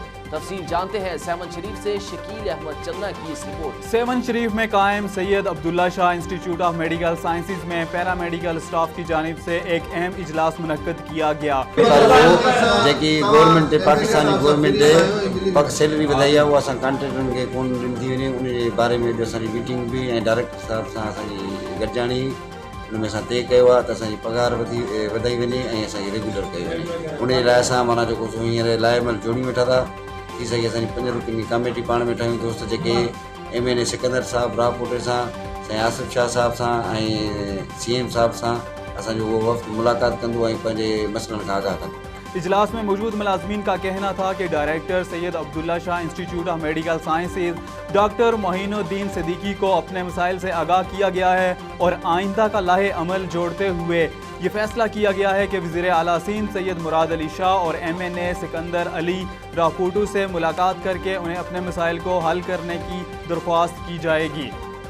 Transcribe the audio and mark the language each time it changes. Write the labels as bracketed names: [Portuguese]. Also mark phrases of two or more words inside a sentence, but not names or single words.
[Urdu] تفصیل جانتے ہیں سیون شریف سے شکیل احمد چنا کی اس رپورٹ. سیون شریف میں قائم سید عبداللہ شاہ انسٹیٹیوٹ آف میڈیکل سائنسز میں پیرامیڈیکل اسٹاف کی جانب سے ایک اہم اجلاس منعقد کیا گیا. [Sindhi] गवर्नमेंट पाकिस्तानी गवर्नमेंट पक सैलरी वधाई आहे, उहा असां कॉन्ट्रेक्टरनि खे कोन ॾिनी वञे, उन बारे में असांजी मीटिंग भी ऐं डायरेक्टर साहब सां असांजी गॾिजाणी उनमें असां तय कयो आहे त असांजी पघार वधाई वञे ऐं असांखे रेगुलर कयो वञे। उन लाइ असां माना जेको हींअर लाइमल जोड़ी वेठा था थी सघे असांजी 5 रुपये की कमेटी पाण में ठाहियूं दोस्त जेके MNA सिकंदर साहब रावपुटे सां, साईं आसिफ शाह साहब सां ऐं CM साहब सां असांजो उहो वफ़्त मुलाक़ात कंदो ऐं पंहिंजे मसइलनि खां आगाह कंदो। [Urdu] اجلاس میں موجود ملازمین کا کہنا تھا کہ ڈائریکٹر سید عبداللہ شاہ انسٹیٹیوٹ آف میڈیکل سائنسز ڈاکٹر معین الدین صدیقی کو اپنے مسائل سے آگاہ کیا گیا ہے اور آئندہ کا لائحہ عمل جوڑتے ہوئے یہ فیصلہ کیا گیا ہے کہ وزیر اعلیٰ سندھ سید مراد علی شاہ اور MNA سکندر علی راہپوٹو سے ملاقات کرکے انہیں اپنے مسائل کو حل کرنے کی درخواست کی جائے گی.